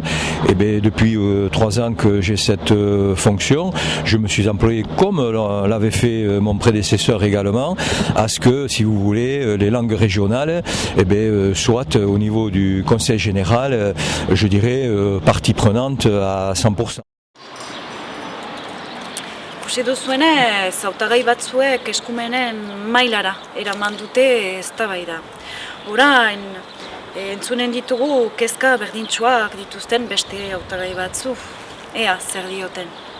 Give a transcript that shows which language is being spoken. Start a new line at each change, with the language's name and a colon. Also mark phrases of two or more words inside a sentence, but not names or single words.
French: Et bien, depuis 3 ans que j'ai cette fonction, je me suis employé, comme l'avait fait mon prédécesseur également, à ce que, si vous voulez, les langues régionales, eh bien, soient au niveau du Conseil général, je dirais, partie prenante à 100%.
Basque: Ikusi duzuenez, hautagai batzuek eskumenen mailara eraman dute eztabaida. Orain, entzunen ditugu kezka berdintsuak dituzten beste hautagai batzu. Ea, zer dioten?